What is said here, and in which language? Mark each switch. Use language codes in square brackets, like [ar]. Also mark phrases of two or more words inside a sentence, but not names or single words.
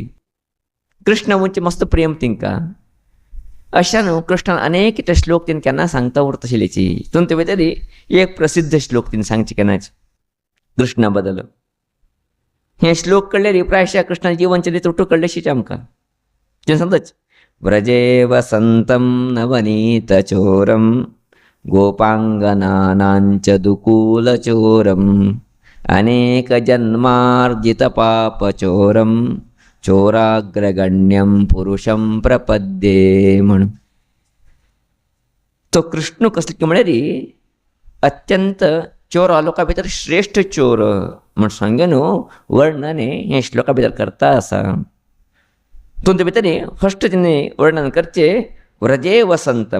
[kok] कृष्ण म्हणजे मस्त प्रेम तिंका. अशा न्हू कृष्णान अनेक ते श्लोक तिने केन्ना सांगता उरता आशिल्लेची. तुमचे भितर एक प्रसिद्ध श्लोक तिने सांगचे केन्नाच कृष्णा बद्दल. हे श्लोक कळले प्रायशा कृष्णाचे जीवनचरित्र उठू कळलेशीच आमकां. तिने सांगताच, [sa] व्रजे वसंतं नवनीतचोरं गोपांगनानांच दुकूलचोरम् अनेकजन्मार्जितपापचोरं चोराग्रगण्यं पुरुषं प्रपद्ये म्हणून. [kok] तो कृष्ण कसले म्हळ्यार अत्यंत चोर लोकां भितर श्रेष्ठ चोर म्हण सांगे न्हू वर्णन हे श्लोका भितर करता आसा. तुमचे भितर फस्ट तिने वर्णन करचे [sa] व्रजे वसंतम.